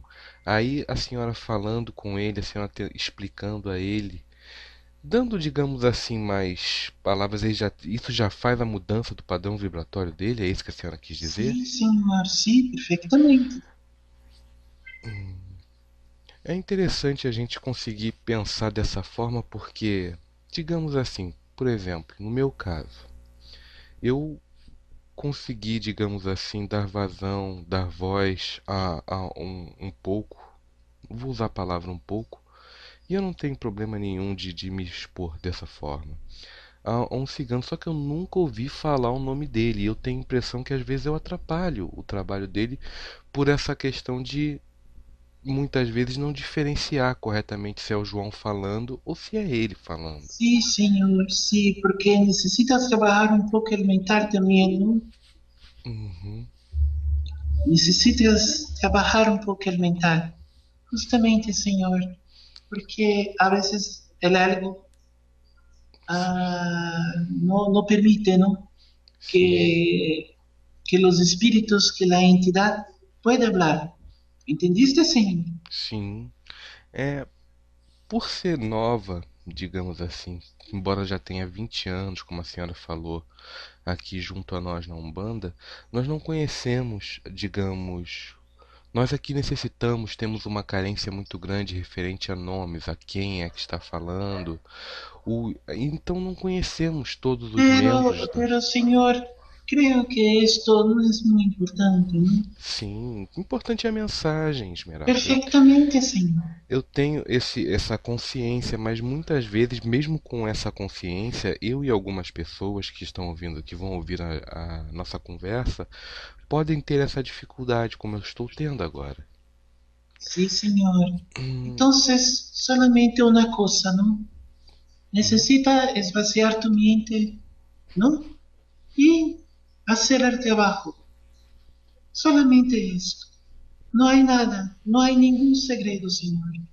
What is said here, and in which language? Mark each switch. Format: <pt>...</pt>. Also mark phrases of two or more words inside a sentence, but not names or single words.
<pt>Aí a senhora falando com ele, a senhora explicando a ele, dando, digamos assim, mais palavras, isso já faz a mudança do padrão vibratório dele? É isso que a senhora quis dizer?</pt> <es>Sí, señor, sí, perfectamente.</es> <pt>É interessante a gente conseguir pensar dessa forma porque, digamos assim, por exemplo, no meu caso, eu consegui, digamos assim, dar vazão, dar voz a um pouco, vou usar a palavra um pouco, e eu não tenho problema nenhum de me expor dessa forma. A um cigano, só que eu nunca ouvi falar o nome dele, e eu tenho a impressão que às vezes eu atrapalho o trabalho dele por essa questão de muitas vezes não diferenciar corretamente se é o João falando ou se é ele falando.</pt> <es>Sí, señor, sí, porque necesitas trabajar un poco el mental también, ¿no? Uhum, Necesitas trabajar un poco el mental. Justamente, señor, porque a veces el algo no permite, ¿no?</es> <pt>Sim,</pt> <es>que, que los espíritus, que la entidad pueda hablar. ¿Entendiste, Señor?</es> <pt>sim. É, por ser nova, digamos assim, embora já tenha 20 anos, como a senhora falou, aqui junto a nós na Umbanda, nós não conhecemos, digamos, nós aqui necessitamos, temos uma carência muito grande referente a nomes, a quem é que está falando, então não conhecemos todos os membros da.</pt> <es>Pero, Señor, creo que esto no es muy importante, ¿no?</es> <pt>Sim, o importante é a mensagem, Esmeralda.</pt> <es>Perfectamente, Señor.</es> <pt>Eu tenho essa consciência, mas muitas vezes, mesmo com essa consciência, eu e algumas pessoas que estão ouvindo, que vão ouvir a nossa conversa, podem ter essa dificuldade, como eu estou tendo agora.</pt> <es>Sí, Señor. Entonces, solamente una cosa, ¿no? Uhum. Necesita esvaciar tu mente, ¿no? Y hacer el trabajo. Solamente esto. No hay nada, no hay ningún segredo, Señor.</es>